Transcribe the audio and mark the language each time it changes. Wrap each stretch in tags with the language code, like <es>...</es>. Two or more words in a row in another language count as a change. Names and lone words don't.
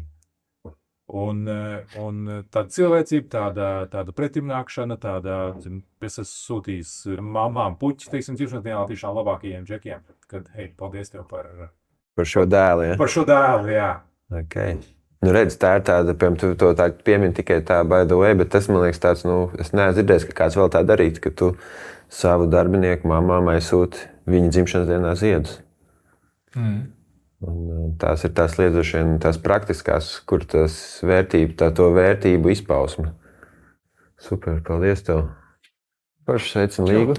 <lv>Un tāda cilvēcība, tāda pretimnākšana, es esmu sūtījis mamām puķis, teiksim, dzimšanas tiešām labākajiem džekiem, kad, hei, paldies tev par šo dēlu, ja? Par šo dēlu, jā. Okay. Nu, redz, tā ir tāda, piemēram, tu to tā piemini tikai tā</lv> <en>by the way,</en> <lv>bet tas, man liekas, tāds, es neesmu dzirdējis, ka kāds vēl tā darītu, ka tu savu darbinieku mamām aizsūti viņa dzimšanas dienā ziedus. Un tās ir tās lietošana, tās praktiskās, kur tas to vērtību izpausme. Super, paldies tev. Paši sveicam Līgu.</lv>